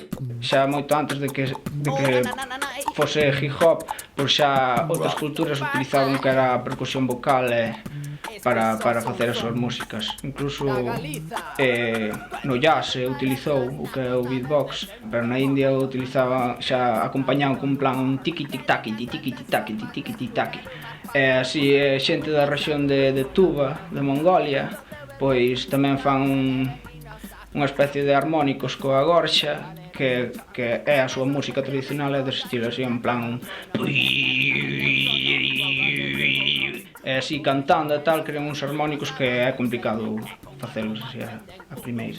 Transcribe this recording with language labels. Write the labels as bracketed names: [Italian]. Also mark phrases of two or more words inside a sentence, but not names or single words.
[Galician] Xa moito antes de que fose hip hop, pois xa outras culturas utilizaban o que era a percusión vocal para facer as súas músicas. Incluso no jazz se utilizou o que é o beatbox, pero na India utilizaba, xa acompañaban con un plan un tiki-tik-taki, tiki-tik-taki, tiki-tik-taki. E así xente da rexión de Tuva, de Mongolia, pois tamén fan unha especie de armónicos coa gorxa, que é a súa música tradicional, é dese estilo, así en plan e así cantando e tal, crean uns armónicos que é complicado facelos así a primeiras.